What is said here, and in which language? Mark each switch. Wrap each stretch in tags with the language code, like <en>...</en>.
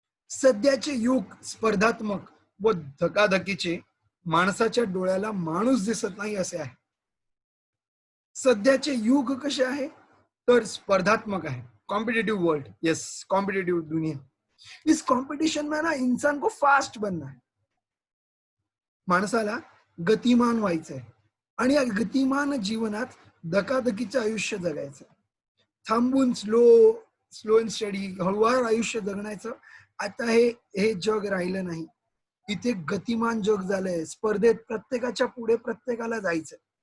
<mr>सध्याचे युग स्पर्धात्मक व धकाधकीचे, माणसाच्या डोळ्याला माणूस दिसत नाही असे आहे. सध्याचे युग कसे आहे तर स्पर्धात्मक है, कॉम्पिटिटिव वर्ल्ड, यस,</mr> <hi>कॉम्पिटिटिव दुनिया. इस कंपटीशन में ना इंसान को फास्ट बनना है.</hi> <mr>माणसाला गतिमान व्हायचंय आणि या गतिमान जीवनात धकाधकीचं आयुष्य जगायचं. थांबून स्लो स्लो अँड स्टडी हळूवार आयुष्य जगण्याचं आता हे हे जग राहिलं नाही. इथे गतिमान जग झालंय. स्पर्धेत प्रत्येकाच्या पुढे प्रत्येकाला जायचं.</mr>